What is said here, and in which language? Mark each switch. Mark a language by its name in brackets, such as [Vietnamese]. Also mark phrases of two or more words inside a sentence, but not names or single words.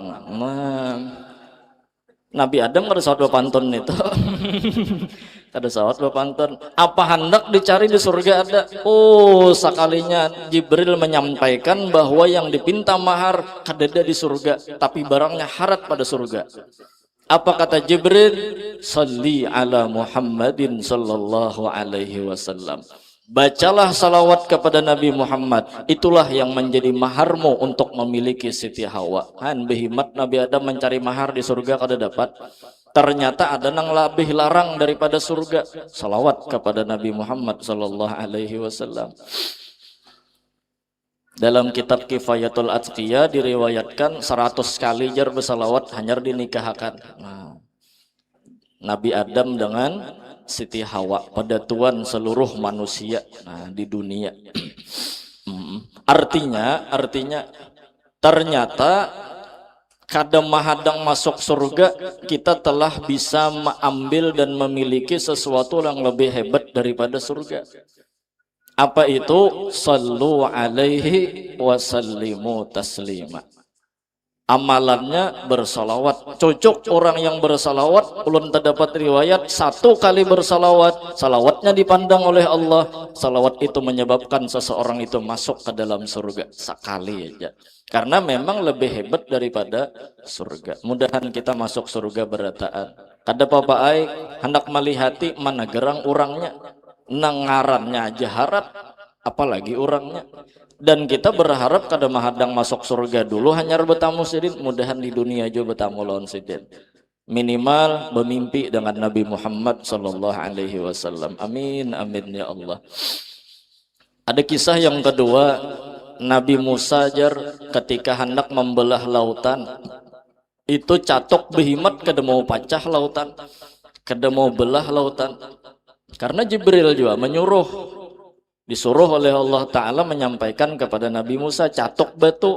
[Banjar] Nah, Nabi Adam kada sawat bepantun itu. Kada sawat bepantun. Apa hendak dicari di surga ada? Oh, sekalinya Jibril menyampaikan bahwa yang dipinta mahar kadada di surga, tapi barangnya harat pada surga. Apa kata Jibril? [Arabic] صل على محمد صلى الله عليه وسلم. [Indonesian] Bacalah salawat kepada Nabi Muhammad. Itulah yang menjadi maharmu untuk memiliki Siti Hawa. [Banjar] Han behimat Nabi Adam mencari mahar di surga kada dapat. Ternyata ada yang lebih larang daripada surga. [Indonesian] Salawat kepada Nabi Muhammad [Arabic] صلى الله عليه وسلم. [Banjar] Dalam kitab Kifayatul Atqiya diriwayatkan 100 kali jar bersalawat hanyar dinikahkan. Nah, Nabi Adam dengan Siti Hawa pada Tuhan seluruh manusia di dunia. Artinya ternyata kadang mahadang masuk surga kita telah bisa mengambil dan memiliki sesuatu yang lebih hebat daripada surga. Apa itu? [Arabic] صلوا عليه وسلموا تسليما. [Banjar] Amalannya bersalawat. Cocok orang yang bersalawat. Ulun terdapat riwayat 1 kali bersalawat, salawatnya dipandang oleh Allah. [Indonesian] Salawat itu menyebabkan seseorang itu masuk ke dalam surga sekali aja. Karena memang lebih hebat daripada surga. [Banjar] Mudahan kita masuk surga berataan. Kada papai hendak melihati mana gerang orangnya, nengarannya aja harat, apalagi orangnya. Dan kita berharap kada mahadang masuk surga dulu hanya bertamu sidin, mudahan di dunia juga bertamu lawan sidin. [Indonesian] Minimal bermimpi dengan Nabi Muhammad [Arabic] صلى الله عليه وسلم. آمين آمين يا الله. [Banjar] Ada kisah yang kedua, Nabi Musa jar ketika hendak membelah lautan. Itu catok behimat kada mau pecah lautan, kada mau belah lautan. Karena Jibril juga menyuruh, disuruh oleh Allah Ta'ala menyampaikan kepada Nabi Musa catok batu.